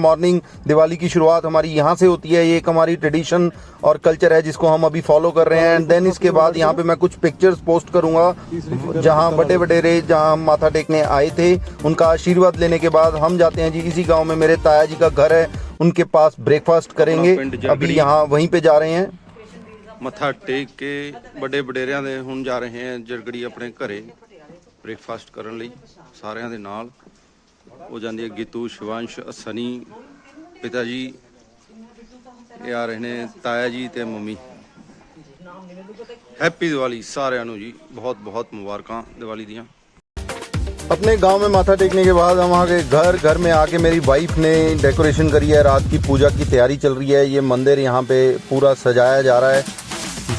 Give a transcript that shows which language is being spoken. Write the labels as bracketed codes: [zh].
[hi] Morning Diwali की शुरुआत हमारी यहाँ से होती है। ये एक हमारी ट्रेडिशन और कल्चर है जिसको हम अभी फॉलो कर रहे हैं। एंड देन इसके बाद यहाँ पे मैं कुछ पिक्चर्स पोस्ट करूँगा जहाँ वडे वडेरे, जहाँ हम माथा टेकने आए थे, उनका आशीर्वाद लेने के बाद हम जाते हैं जी इसी गाँव में। मेरे ताया जी का घर है, उनके पास ब्रेकफास्ट करेंगे। अभी यहाँ वहीं पे जा रहे हैं। [pa] मत्था टेक के ਵੱਡੇ ਵਡੇਰਿਆਂ ਦੇ ਹੁਣ ਜਾ ਰਹੇ हैं ਜਰਗੜੀ ਆਪਣੇ ਘਰੇ ਬ੍ਰੇਕਫਾਸਟ ਕਰਨ ਲਈ ਸਾਰਿਆਂ ਦੇ ਨਾਲ। ਹੋ ਜਾਂਦੀ ਹੈ ਗੀਤੂ, ਸ਼ਿਵਾਂਸ਼, ਸਨੀ, ਪਿਤਾ ਜੀ, ਇਹ ਆ ਰਹੇ ਨੇ ਤਾਇਆ ਜੀ ਤੇ ਮੰਮੀ। हैप्पी दिवाली सारिਆਂ ਨੂੰ जी, बहुत बहुत मुबारकां दिवाली ਦੀਆਂ। [hi] अपने गांव में माथा टेकने के बाद हम आ गए घर में आके मेरी वाइफ ने डेकोरेशन करी है। रात की पूजा की तैयारी चल रही है। ये मंदिर यहाँ पे पूरा सजाया जा रहा है।